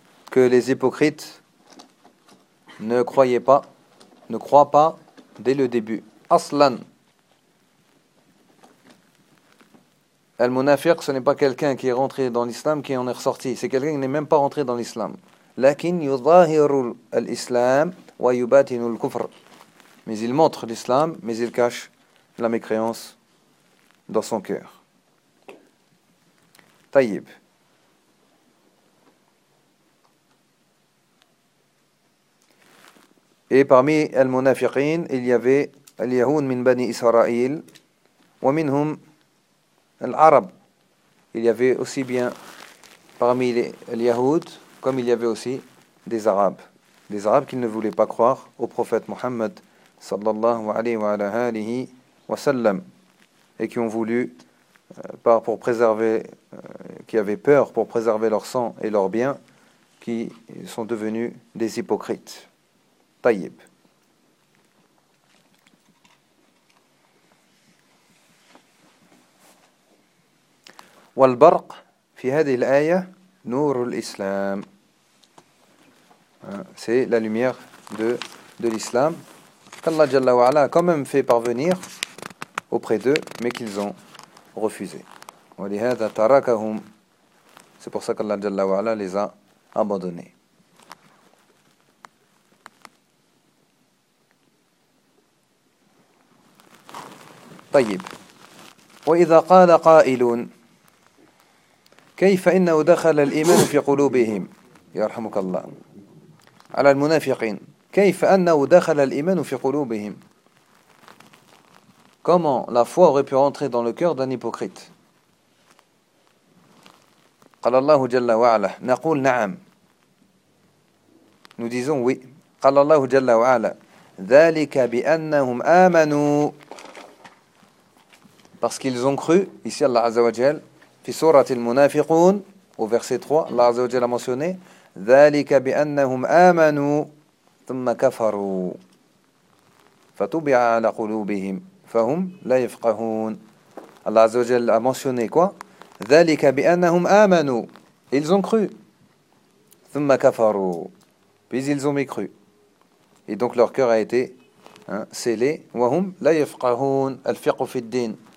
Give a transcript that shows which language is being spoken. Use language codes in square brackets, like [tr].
[fr] Que les hypocrites ne croient pas dès le début. Aslan. Al-munafiq, ce n'est pas quelqu'un qui est rentré dans l'islam, qui en est ressorti. C'est quelqu'un qui n'est même pas rentré dans l'islam. [ar] لكن يظهر الإسلام ويباطن الكفر. [fr] Mais il montre l'islam, mais il cache la mécréance dans son cœur. [ar] طيب. [fr] Et parmi les munafiqin, il y avait les Yahoun min Bani Israël, et minhum l'Arab. Il y avait aussi bien parmi les Yahoud, comme il y avait aussi des Arabes. Des Arabes qui ne voulaient pas croire au prophète Mohammed sallallahu alayhi wa sallam, et qui ont voulu, pour préserver, qui avaient peur pour préserver leur sang et leurs biens, qui sont devenus des hypocrites. Tayyib. [ar] والبرق في هذه الآية نور الإسلام. [fr] C'est la lumière de l'islam qu'Allah Jalla wa Ala a quand même fait parvenir auprès d'eux, mais qu'ils ont refusé. [ar] ولهذا تركهم. [fr] C'est pour ça qu'Allah Jalla wa Ala les a abandonnés. [ar] طيب. وإذا قال قائلون كيف إنه دخل الإيمان في قلوبهم يرحمك الله على المنافقين كيف أنه دخل الإيمان في قلوبهم. [fr] Comment la foi aurait pu rentrer dans le cœur d'un hypocrite. [ar] قال الله جل وعلا نقول نعم. [fr] Nous disons oui. [ar] قال الله جل وعلا ذلك بأنهم آمنوا. [fr] Parce qu'ils ont cru. [ar] Ici Allah عز وجل في سورة المنافقون [fr] au verset 3 [ar] الله عز وجل [fr] a mentionné [ar] ذلك بأنهم آمنوا ثم كفروا فطبع على قلوبهم فهم لا يفقهون. [fr] الله عز وجل a mentionné quoi? [ar] ذلك بأنهم آمنوا. [fr] Ils ont cru. [ar] ثم كفروا. [fr] Puis ils ont mécru. Et donc leur cœur a été scellé. [ar] وهم لا يفقهون. الفقه في الدين.